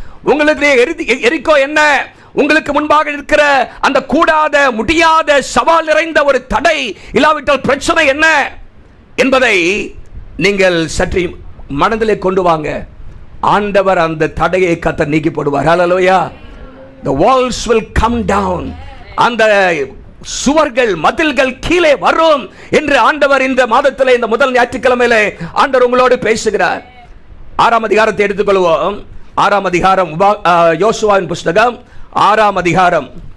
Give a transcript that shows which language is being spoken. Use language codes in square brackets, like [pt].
[ta] உங்களுடைய எரிகோ என்ன? உங்களுக்கு முன்பாக இருக்கிற அந்த கூடாத, முடியாத, சவால் நிறைந்த ஒரு தடை, இல்லாவிட்டால் பிரச்சனை என்ன என்பதை நீங்கள் சற்று மனதிலே கொண்டு வாங்க. ஆண்டவர் அந்த தடையை கர்த்தர் நீக்கி போடுவார். ஹல்லேலூயா. [en] The walls will come down. [ta] அந்த சுவர்கள், மதில்கள் கீழே வரும் என்று ஆண்டவர் இந்த மாதத்திலே, இந்த முதல் ஞாயிற்றுக்கிழமையிலே ஆண்டவர் உங்களோடு பேசுகிறார். 6ஆம் அதிகாரத்தை எடுத்துக்கொள்வோம். 6ஆம் அதிகாரம், யோசுவாவின் புஸ்தகம் 6ஆம் அதிகாரம்.